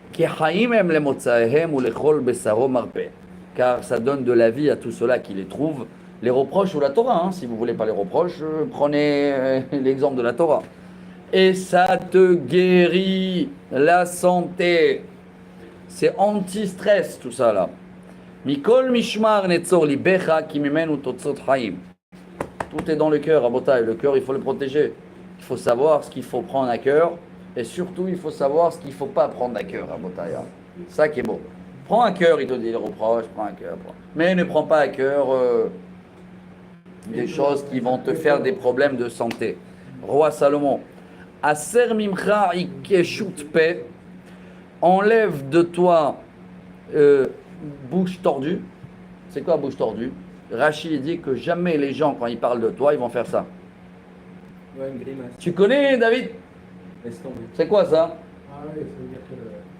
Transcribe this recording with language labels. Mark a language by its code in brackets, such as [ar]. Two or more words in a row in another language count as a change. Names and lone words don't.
[fr] Car ça donne de la vie à tout cela qui les trouve. Les reproches ou la Torah, hein, si vous ne voulez pas les reproches, prenez l'exemple de la Torah. Et ça te guérit la santé. C'est anti-stress tout ça là. [he] מכל משמר נצר לבך כי ממנו תוצאות חיים. [fr] Tout est dans le cœur, Rabotai. Le cœur, il faut le protéger. Il faut savoir ce qu'il faut prendre à cœur. Et surtout, il faut savoir ce qu'il ne faut pas prendre à cœur, Rabotai. Ça qui est beau. Prends à cœur, il te dit les reproches, prends à cœur. Mais ne prends pas à cœur des choses qui vont te faire des problèmes de santé. Roi Salomon. [he] הסר ממך עקשות פה. [fr] Enlève de toi bouche tordue. C'est quoi bouche tordue? Rachid dit que jamais les gens, quand ils parlent de toi, ils vont faire ça. Ouais, une grimace. Tu connais, David? Laisse tomber. C'est quoi ça? Ah oui, ça veut dire que...